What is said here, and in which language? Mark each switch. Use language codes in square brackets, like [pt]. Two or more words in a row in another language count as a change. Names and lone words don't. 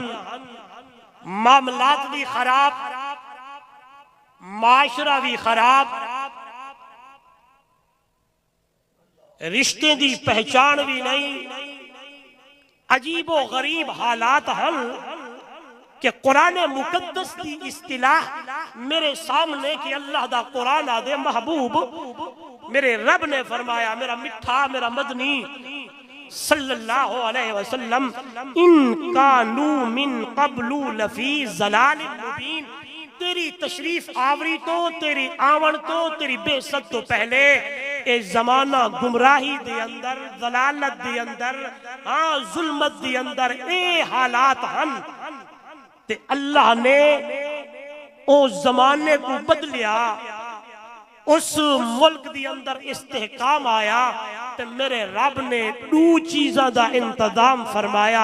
[pa] معاملات بھی خراب، معاشرہ بھی خراب، رشتے دی پہچان بھی نہیں. عجیب و غریب حالات ہن کہ قرآن مقدس کی اصطلاح میرے سامنے کہ اللہ دا قرآن آدے محبوب میرے رب نے فرمایا، میرا مٹھا میرا مدنی [ar] صلى الله عليه وسلم, إن كانوا من قبل لفي ضلال مبين. [pa] تیری تشریف آوری توں، تیری آون توں، تیری بعثت توں پہلے اے زمانہ گمراہی دے اندر، ضلالت دے اندر، ہاں ظلمت دے اندر اے حالات ہن. تے اللہ نے اس زمانے کو بدلیا، اس ملک دی اندر استحکام آیا تے میرے رب نے دو چیزاں دا انتظام فرمایا.